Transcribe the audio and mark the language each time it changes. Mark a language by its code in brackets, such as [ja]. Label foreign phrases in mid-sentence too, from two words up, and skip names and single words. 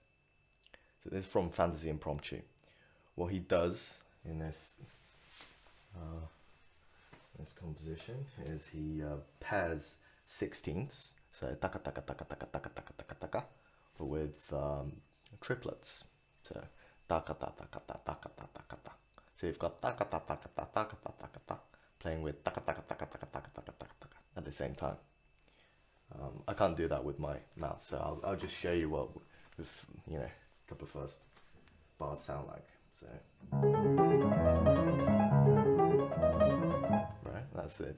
[en] So this is from Fantasie Impromptu. What he does in uh, this composition is he pairs sixteenths, so taka taka taka taka taka taka taka taka, with triplets. So taka ta taka ta taka ta taka ta. So you've got taka ta taka ta taka ta taka ta playing with taka taka taka taka taka taka taka taka at the same time. I can't do that with my mouth, so I'll just show you what with a couple of first bars sound like. So right, that's it.